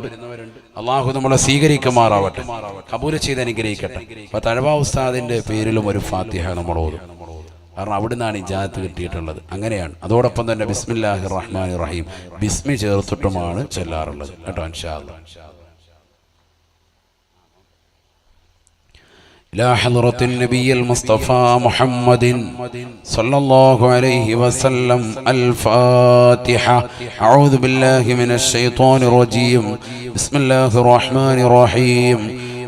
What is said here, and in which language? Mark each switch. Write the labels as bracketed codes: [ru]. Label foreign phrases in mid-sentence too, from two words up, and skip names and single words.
[ml] അള്ളാഹു നമ്മളെ സ്വീകരിക്കുമാറാവട്ടെ, കബൂൽ ചെയ്ത് അനുഗ്രഹിക്കട്ടെ. അപ്പൊ തഴവ ഉസ്താദിന്റെ പേരിലും ഒരു ഫാത്തിഹ നമ്മൾ ഓതും. കാരണം അവിടുന്നാണ് ഇജാത്ത് കിട്ടിയിട്ടുള്ളത്. അങ്ങനെയാണ്. അതോടൊപ്പം തന്നെ [ar] بسم الله الرحمن الرحيم [ml] ബിസ്മി ചേർത്തിട്ടുമാണ് ചൊല്ലാറുള്ളത് കേട്ടോ. [ar] إن شاء الله. إلى حضرة النبي المصطفى محمد صلى الله عليه وسلم الفاتحة. أعوذ بالله من الشيطان الرجيم. بسم الله الرحمن الرحيم.